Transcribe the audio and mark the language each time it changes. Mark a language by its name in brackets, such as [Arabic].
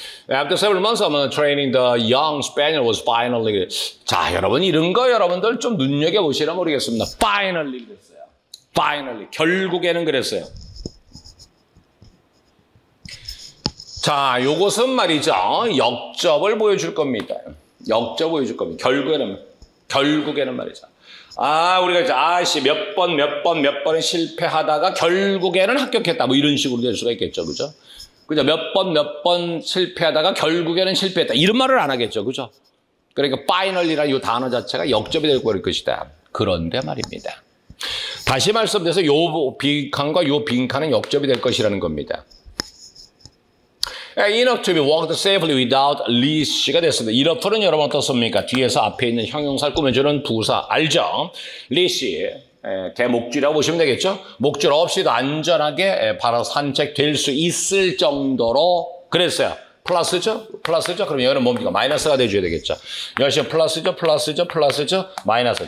[English] After several months of training, the young spaniel was finally. [Korean] 자, 여러분 이런 거 여러분들 좀 눈여겨 보시나 모르겠습니다. Finally 그랬어요. Finally 결국에는 그랬어요. 자, 요것은 말이죠. 역접을 보여줄 겁니다. 역접 보여줄 겁니다. 결국에는 말이죠. 우리가 이제 몇 번은 실패하다가 결국에는 합격했다. 뭐 이런 식으로 될 수가 있겠죠. 그죠? 그죠? 몇 번 실패하다가 결국에는 실패했다. 이런 말을 안 하겠죠. 그죠? 그러니까 finally라는 이 단어 자체가 역접이 될 것이다. 그런데 말입니다. 다시 말씀드려서 요 빈칸과 요 빈칸은 역접이 될 것이라는 겁니다. [English] Enough to be walked safely without leash가 됐습니다. [Korean] enough는 여러분 어떻습니까? 뒤에서 앞에 있는 형용사를 꾸며주는 부사 알죠? leash, 개목줄이라고 보시면 되겠죠? 목줄 없이도 안전하게 바로 산책될 수 있을 정도로 그랬어요. 플러스죠? 그럼 여기는 뭡니까? 마이너스가 돼줘야 되겠죠? 여기는 플러스죠? 마이너스.